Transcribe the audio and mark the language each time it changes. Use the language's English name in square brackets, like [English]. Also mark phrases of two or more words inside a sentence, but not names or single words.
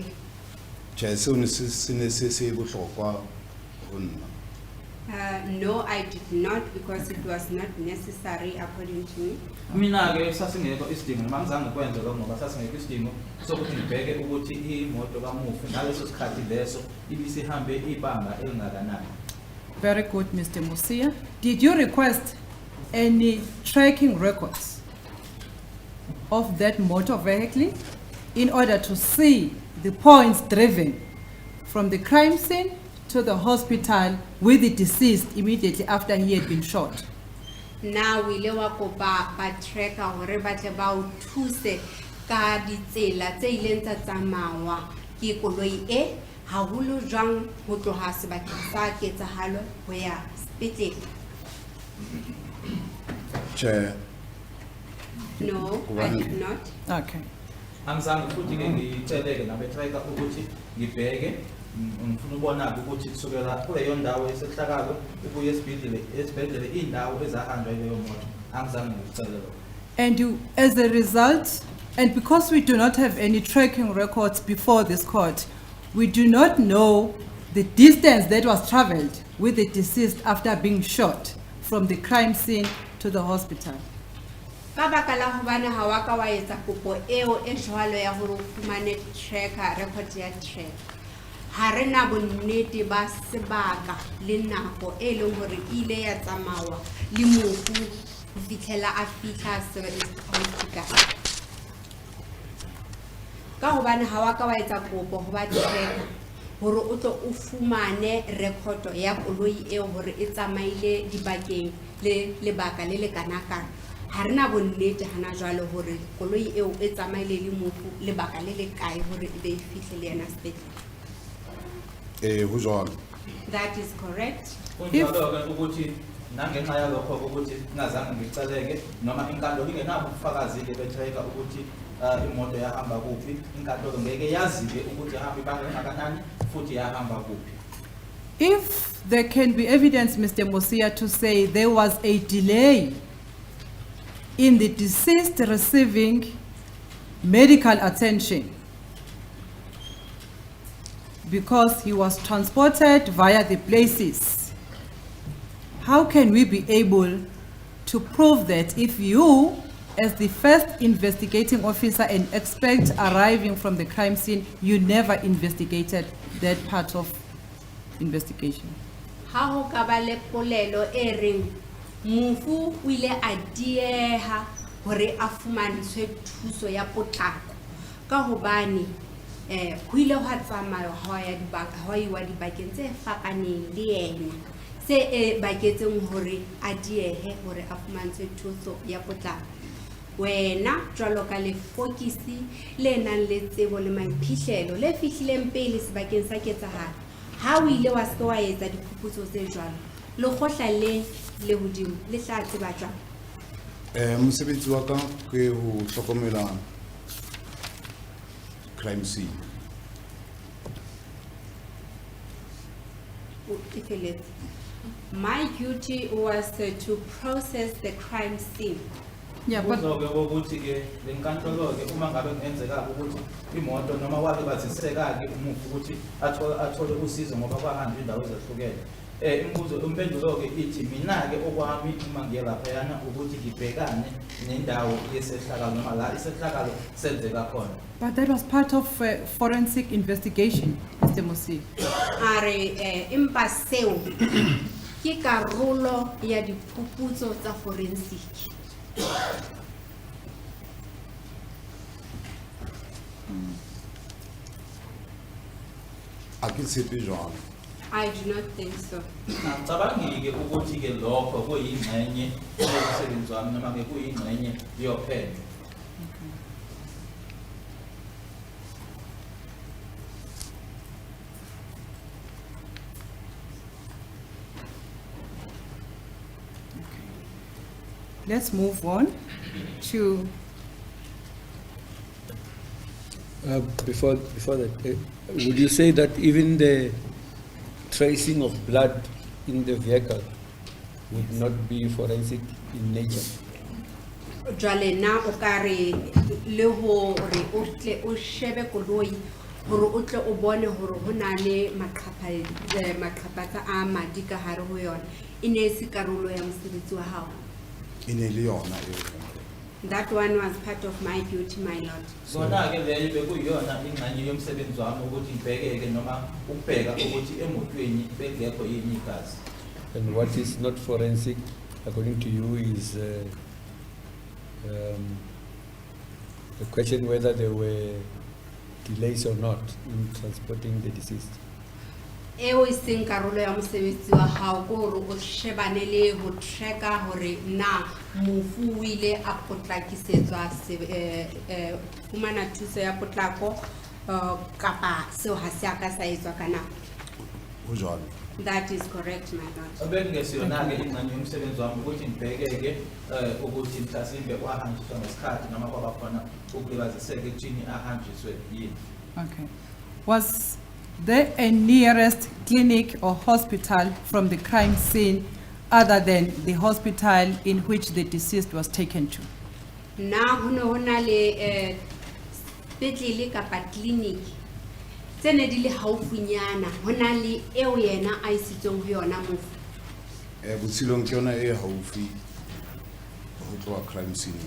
[Southern Sotho] Chair, seo ne se bohlokwa ho nna. [English] No, I did not, because it was not necessary according to me. [Zulu] Mina-ke sasingekho isidingo noma ngizange kwenze lokho ngoba sasingekho isidingo sokuthi ngibheke ukuthi imoto kamufi ngaleso sikhathi leso ibisihambe ibanga elingakanani. [English] Very good, Mr. Musia. Did you request any tracking records of that motor vehicle in order to see the points driven from the crime scene to the hospital with the deceased immediately after he had been shot? [Southern Sotho] Na o ile wa kopa ba tracker hore ba tle ba o thuse ka ditsela tse ileng tsa tsamawa ke koloi e haholo jwang ho tloha sebakeng sa ketsahalo ho ya sepetlele? [English] Chair. No, I did not. Okay. [Zulu] Angizange futhi-ke ngitsheleke nabe-tracker ukuthi ngibheke ngifuna ukubona-ke ukuthi kusukela kuleyo ndawo yesehlakalo ukuya esibhedlela iy'ndawo ezahanjwa yileyo moto angizange ngikucele lokho. [English] And you, as a result, and because we do not have any tracking records before this court, we do not know the distance that was traveled with the deceased after being shot from the crime scene to the hospital? [Southern Sotho] Ka baka la hobane ha wa ka wa etsa kopo eo e jwalo ya hore o fumane [English] tracker, record [Southern Sotho] ya track. Ha re na bonnete ba sebaka le nako e leng hore ile ya tsamawa le mofu ho fihlela a fihla hospital. Ka hobane ha wa ka wa etsa kopo ho ba tracker hore o tlo o fumane record ya koloi eo hore e tsamaile dibakeng le lebaka le le kanaka. Ha re na bonnete hana jwale hore koloi eo e tsamaile le mofu lebaka le le kae hore e be e fihle le yena sepetlele. Ho jwalo. [English] That is correct. [Zulu] Kunjalo-ke ukuthi nangenxa yalokho ukuthi ngazange ngiceleke noma inkantolo ingenabo ubufakazi-ke be-tracker ukuthi imoto yahamba kuphi, inkantolo ngeke yazi-ke ukuthi yahamba ibanga elingakanani futhi yahamba kuphi. [English] If there can be evidence, Mr. Mosia, to say there was a delay in the deceased receiving medical attention because he was transported via the places, how can we be able to prove that if you, as the first investigating officer and expert arriving from the crime scene, you never investigated that part of investigation? [Southern Sotho] Ha ho ka ba le polelo e reng mofu o ile a dieha hore a fumantshwe thuso ya potlako ka hobane ho ile ho tsamaya ho ya dibakeng tse fapaneng le yena se e baketseng hore a diehe hore a fumantshwe thuso ya potlako. Wena jwalo ka le fokisi le nang le tsebo le maiphihlelo le fihlileng pele sebakeng sa ketsahalo, ha o ile wa se wa etsa diphuputso tse jwalo, le kgotla le hodimo le tla tseba jwang? Mosebetsi wa ka ke ho hlokomela [English] crime scene. My duty was to process the crime scene. Yeah, but [Zulu] Kuzo-ke ukuthi-ke le nkantolo-ke uma ngabe kungenzeka ukuthi imoto noma wake baziseka-ke umufi ukuthi athole usizo ngoba kwahanjwa indawo ezahlukene. Impendulo-ke ithi mina-ke okwami uma ngiye laphayana ukuthi ngibhekane nendawo yesehlakalo noma la isehlakalo senzeka khona. [English] but that was part of forensic investigation, Mr. Mosia. [Southern Sotho] Are empa seo ke karolo ya diphuputso tsa forensic. A ke tshepe jwalo. [English] I do not think so. [Zulu] Angicabangi-ke ukuthi-ke lokho kuyingxenye yomsebenzi wami noma-ke kuyingxenye yophenyo. [English] Let's move on to Before that, would you say that even the tracing of blood in the vehicle would not be forensic in nature? [Southern Sotho] Jwale na o ka re le hore o tle o shebe koloi hore o tle o bone hore ho na le maqhaphatsa a madi ka hare ho yona e ne se karolo ya mosebetsi wa hao. Ine le yona eo. [English] That one was part of my duty, my lord. [Zulu] Kona-ke leyo bekuyiyona ingxenye yomsebenzi wami ukuthi ngibhekeke noma ukubheka ukuthi emotweni bekungekho yini igazi. [English] And what is not forensic, according to you, is the question whether there were delays or not in transporting the deceased. [Southern Sotho] Eo e seng karolo ya mosebetsi wa hao ko hore o shebane le ho tracka hore na mofu o ile a potlakisetswa fumana thuso ya potlako kapa seo ha se a ka sa etswa ka nako. Ho jwalo. [English] That is correct, my lord. [Zulu] Bekungesiyona-ke ingxenye yomsebenzi wami ukuthi ngibhekeke ukuthi mhlasimbe wahanjiswa ngesikhathi noma kwaba khona ukulibaziseka ekuthini ahanjiswe yini. [English] Okay. Was there a nearest clinic or hospital from the crime scene other than the hospital in which the deceased was taken to? [Southern Sotho] Na ho ne ho na le sepetlele kapa clinic tse ne di le haufinyana ho na le eo yena a isitsong ho yona mofu. Botshilong ke yona e haufi ho tloha [English] crime scene.